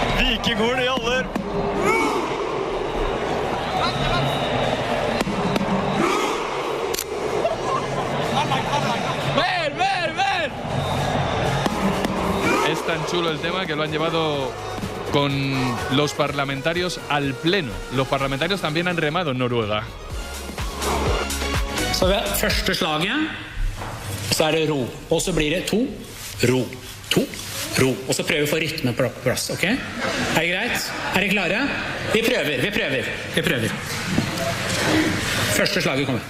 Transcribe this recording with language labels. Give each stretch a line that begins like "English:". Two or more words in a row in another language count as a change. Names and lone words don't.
Spanish: Es tan chulo el tema que lo han llevado con los parlamentarios al pleno. Los parlamentarios también han remado en Noruega.
Norwegian: Så ved første slaget så det ro, og så blir det 2, ro, 2, ro. Og så prøver vi å få rytme på plass, ok? Det greit? Det klare? Vi prøver. Første slaget kommer.